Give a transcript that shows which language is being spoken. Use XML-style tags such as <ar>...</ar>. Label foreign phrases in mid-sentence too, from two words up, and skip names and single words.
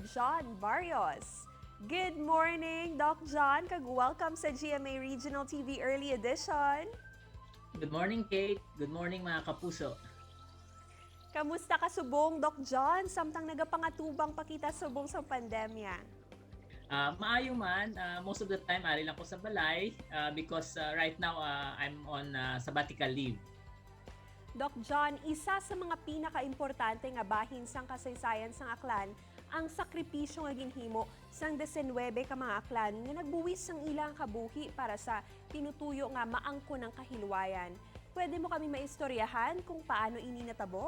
<en>John Barrios. Good morning, Doc John, kag welcome sa GMA Regional TV Early Edition. Good morning, Kate. Good morning,</en> <hil>mga kapuso. Kamusta ka subong, Doc John? Samtang nagapangatubang pakita subong sa pandemya. Maayo man,</hil> <en>most of the time</en> <hil>ari lang ko sa balay</hil> <en>because right now I'm on sabbatical leave.</en> <hil>Doc John, isa sa mga pinaka-importante nga bahin sang kasaysayan sang aklan ang sakripisyo nga ginhimo sang 19 ka mga aklan nga nagbuwis sang ilang kabuhi para sa tinutuyo nga maangko ng kahilwayan. Pwede mo kami maistoryahan kung paano ini natabo?</hil>